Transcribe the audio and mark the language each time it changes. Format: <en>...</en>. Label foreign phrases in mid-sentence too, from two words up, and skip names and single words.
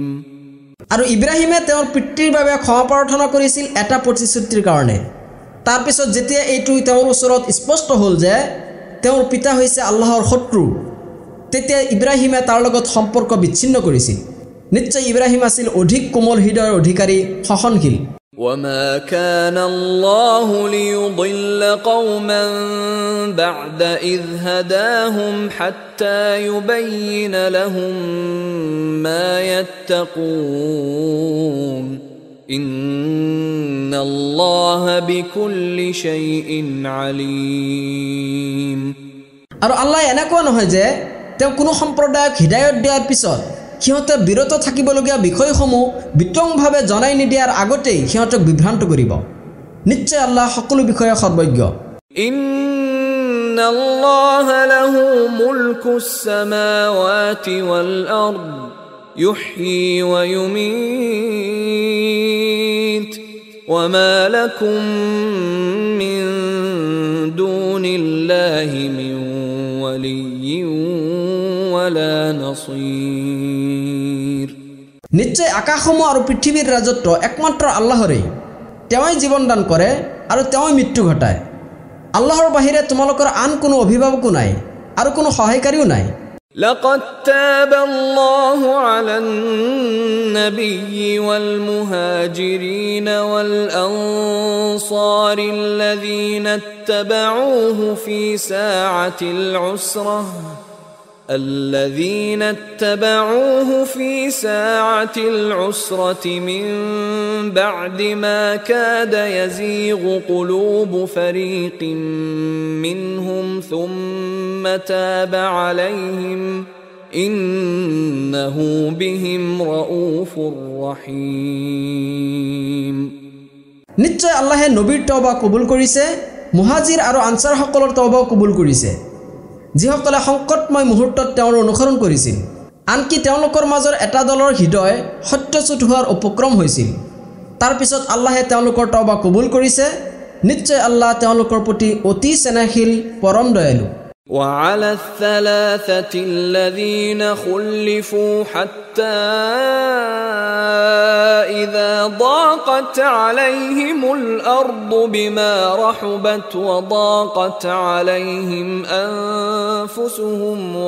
<as>আৰু ইব্ৰাহিমে তেওঁৰ পিতৃৰ বাবে ক্ষমা প্ৰাৰ্থনা কৰিছিল এটা প্ৰতিশ্ৰুতিৰ কাৰণে তাৰ পিছত যেতিয়া এইটো তেওঁৰ ওচৰত স্পষ্ট হ'ল যে তেওঁৰ পিতা হৈছে আল্লাহৰ শত্ৰু তেতিয়া ইব্ৰাহিমে তাৰ লগত সম্পৰ্ক বিচ্ছিন্ন কৰিছিল নিশ্চয় ইব্ৰাহিম আছিল অধিক কোমল হৃদয়ৰ অধিকাৰী সহনশীল</as> <ar>وما كان الله ليضل قوما بعد إذ هداهم حتى يبين لهم ما يتقون إن الله بكل شيء عليم</ar> <as>আৰু আল্লাহ এনেকুৱা নহয় যে তেওঁ কোনো সম্প্ৰদায়ক হিদায়ত দিয়াৰ পিছত সিহঁতে বিৰত থাকিবলগীয়া বিষয়সমূহ বিতংভাৱে জনাই নিদিয়াৰ আগতেই সিহঁতক বিভ্ৰান্ত কৰিব নিশ্চয় আল্লাহ সকলো বিষয়ে সৰ্বজ্ঞ</as> <ar>إن الله له ملك السماوات والأرض يحيي ويميت وما لكم من دون الله من ولي ولا نصير</ar> <as>নিশ্চয় আকাশসমূহ আৰু পৃথিৱীৰ ৰাজত্ব একমাত্ৰ আল্লাহৰেই তেওঁই জীৱন দান কৰে আৰু তেওঁই মৃত্যু ঘটায় আল্লাহৰ বাহিৰে তোমালোকৰ আন কোনো অভিভাৱকো নাই আৰু কোনো সহায়কাৰীও নাই</as> <ar>لقد تاب الله على النبي والمهاجرين والأنصار الذين اتبعوه في ساعة العسرة من بعد ما كاد يزيغ قلوب فريق منهم ثم تاب عليهم إنه بهم رؤوف رحيم</ar> <as>নিশ্চয় আল্লাহে নবীৰ তওবা কবুল কৰিছে মুহাজিৰ আৰু আনসাৰ সকলৰ তওবা কবুল কৰিছে যিসকলে সংকটময় মুহূৰ্তত তেওঁৰ অনুসৰণ কৰিছিল আনকি তেওঁলোকৰ মাজৰ এটা দলৰ হৃদয় সত্যচ্যুত হোৱাৰ উপক্ৰম হৈছিল তাৰ পিছত আল্লাহে তেওঁলোকৰ তওবা কবুল কৰিছে নিশ্চয় আল্লাহ তেওঁলোকৰ প্ৰতি অতি স্নেহশীল পৰম দয়ালু</as> <ar>وعلى الثلاثة الذين خلفوا حتى إذا ضاقت عليهم الأرض بما رحبت وضاقت عليهم أنفسهم</ar>